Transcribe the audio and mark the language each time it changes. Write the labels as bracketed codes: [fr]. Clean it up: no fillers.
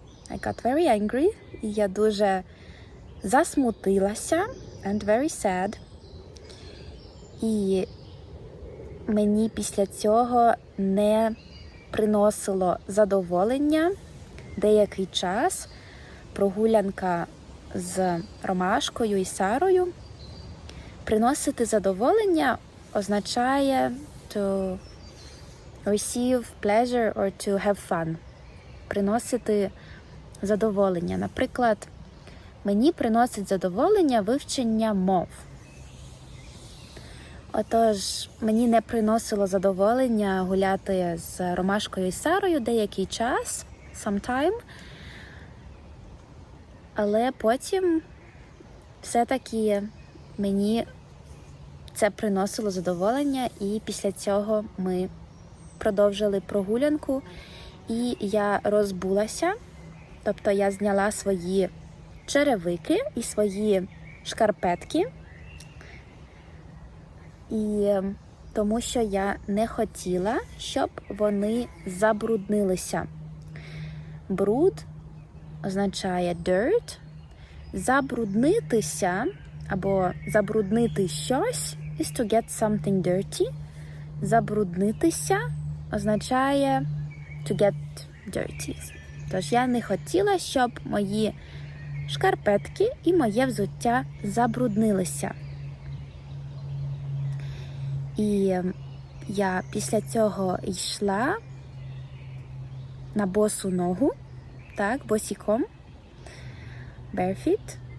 [en] I got very angry. [uk] І я дуже засмутилася. [en] And very sad. [uk] І мені після цього не приносило задоволення деякий час прогулянка з Ромашкою і Сарою. Приносити задоволення означає [en] to receive pleasure or to have fun. [uk] Приносити задоволення. Наприклад, мені приносить задоволення вивчення мов. Отож, мені не приносило задоволення гуляти з Ромашкою і Сарою деякий час, sometime, але потім все-таки мені це приносило задоволення, і після цього ми продовжили прогулянку, і я розбулася, тобто я зняла свої черевики і свої шкарпетки, і тому що я не хотіла, щоб вони забруднилися. Бруд означає dirt. Забруднитися або забруднити щось [en] is to get something dirty. [uk] Забруднитися означає [en] to get dirty. [uk] Тож я не хотіла, щоб мої шкарпетки і моє взуття забруднилися. І я після цього йшла на босу ногу, так, босіком, barefoot.